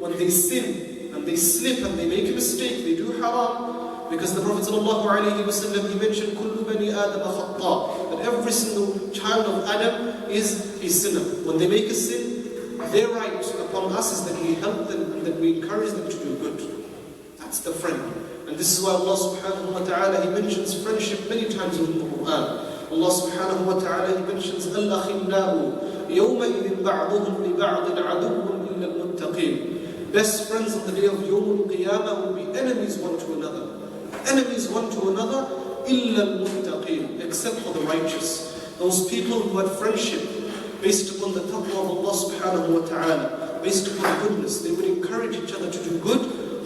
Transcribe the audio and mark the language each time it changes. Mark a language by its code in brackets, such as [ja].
[en] When they sin, and they slip, and they make a mistake, they do haram, because the Prophet ﷺ, he mentioned, [ar] كُلُّ بَنِي آدَمَ خَطَّاء, [en] that every single child of Adam is a sinner. When they make a sin, their right upon us is that we help them and that we encourage them to do good. That's the friend. And this is why Allah subhanahu wa ta'ala, He mentions friendship many times in the Quran. [ar] Allah subhanahu wa ta'ala, He mentions الْأَخِلَّاءُ يَوْمَئِذٍ بَعْضُهُمْ لِبَعْضٍ عَدُوٌّ إِلَّا الْمُتَّقِينَ. [en] Best friends on the day of Yawmul Qiyamah will be enemies one to another. Enemies one to another, [ar] إِلَّا الْمُتَّقِينَ, [en] except for the righteous. Those people who had friendship based upon the taqwa of Allah subhanahu wa ta'ala, based upon goodness, they would encourage each other to do good.